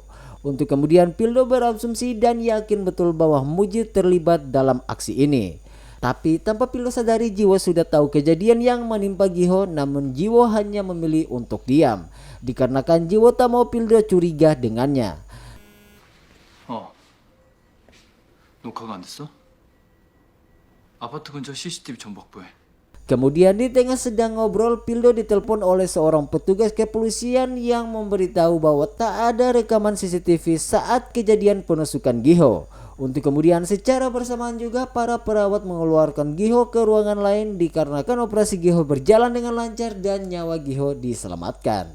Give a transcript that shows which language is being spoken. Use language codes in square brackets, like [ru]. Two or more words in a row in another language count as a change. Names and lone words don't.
[id] Untuk kemudian Pildo berasumsi dan yakin betul bahwa Mujin terlibat dalam aksi ini. Tapi tanpa Pildo sadari, Jiwo sudah tahu kejadian yang menimpa Giho, namun Jiwo hanya memilih untuk diam, dikarenakan Jiwo tak mau Pildo curiga dengannya. [ko] 녹화가 안 됐어? 아파트 근처 CCTV 좀 확보해. [id] Kemudian di tengah sedang ngobrol, Pildo ditelepon oleh seorang petugas kepolisian yang memberitahu bahwa tak ada rekaman CCTV saat kejadian penusukan Giho. Untuk kemudian secara bersamaan juga para perawat mengeluarkan Giho ke ruangan lain dikarenakan operasi Giho berjalan dengan lancar dan nyawa Giho diselamatkan.